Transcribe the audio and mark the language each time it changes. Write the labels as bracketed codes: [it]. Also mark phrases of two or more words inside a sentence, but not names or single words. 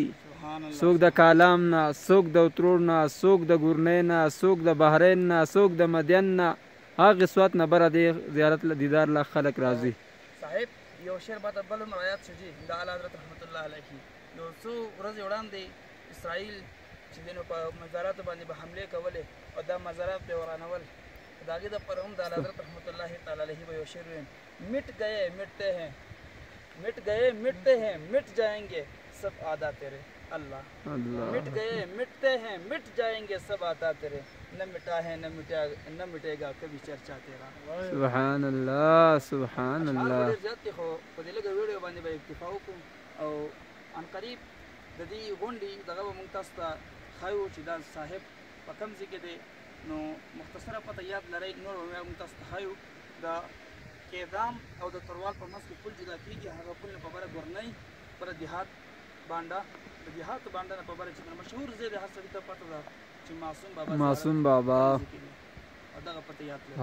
[ps] څوک د کالام نه، څوک د اترور نه، څوک د ګورنۍ نه، څوک د بحرین نه، څوک د مدین نه، هغه سوات نه بره د زیارت دیدار لا خلک راځي. صاحب یو شعر به بل هم روایت شو جي د اعلی حضرت [ar] رحمت الله علیه. [ps] یو څو ورځې وړاندې اسرائیل چې دینو په مزاراتو باندې به حملې کولې او دا مزارات به ورانول، د هغې دپاره هم د اعلی حضرت [ar] رحمت الله تعالی علیه [ps] به یو شعر ویم: [ur] مٹ گئے مٹتے ہیں، مٹ گئے مٹتے ہیں، مٹ جائیں گے سب عادات تیرے. اللہ مٹ گئے مٹتے ہیں، مٹ جائیں گے سب عادات تیرے، نہ مٹا ہے نہ مٹے گا کبھی چرچا تیرا. [ar] سبحان الله سبحان الله. [ps] ډېر زیات دي خو په دې لږه ویډیو باندې به اکتفا وکړو او عن قریب د دې غونډې دغه به موږ تاسو ته ښایو چې دا صاحب په کوم ځای کې دی. نو مختصره پته یاد لرئ، نور به موږ تاسو ته ښایو. د کیدام او د تروال په منځ کې پل جدا کېږي، هغه پل نه په بره ګورنۍ بره دیهات بانډا، د دیهاتو بانډا نه په بره چې مشهور ځای دی، هر سړي ته پته ده چې معصوم بابا او دغه پته یاد لرئ.